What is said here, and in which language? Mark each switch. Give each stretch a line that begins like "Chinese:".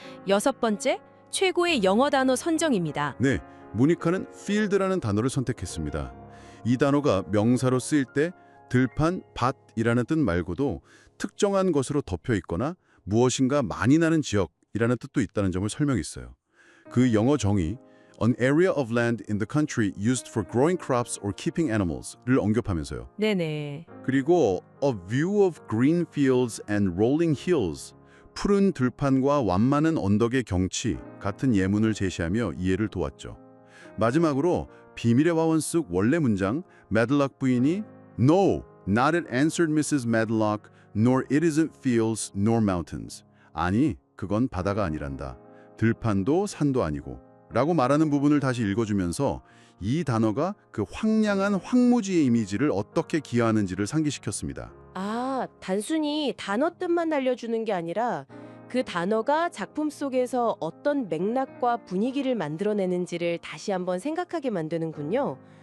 Korean: 6번째, 최고의 영어 단어 선정입니다. 네, 모니카는 field라는 단어를 선택했습니다. 이 단어가 명사로 쓰일 때 들판, 밭이라는 뜻 말고도 특정한 것으로 덮여 있거나 무엇인가 많이 나는 지역이라는 뜻도 있다는 점을 설명했어요. 그 영어 정의
English: An area of land in the country used for growing crops or keeping animals
Korean: 를 언급하면서요. 네네. 그리고
English: a view of green fields and rolling hills,
Korean: 푸른 들판과 완만한 언덕의 경치 같은 예문을 제시하며 이해를 도왔죠. 마지막으로 비밀의 화원 속 원래 문장 매들락 부인이
English: No, not it answered Mrs. Medlock, nor it isn't fields nor mountains.
Korean: 아니, 그건 바다가 아니란다. 들판도 산도 아니고 라고 말하는 부분을 다시 읽어주면서 이 단어가 그 황량한 황무지의 이미지를 어떻게 기여하는지를 상기시켰습니다. 아, 단순히 단어 뜻만 알려주는 게 아니라 그 단어가 작품 속에서 어떤 맥락과 분위기를 만들어내는지를 다시 한번 생각하게 만드는군요.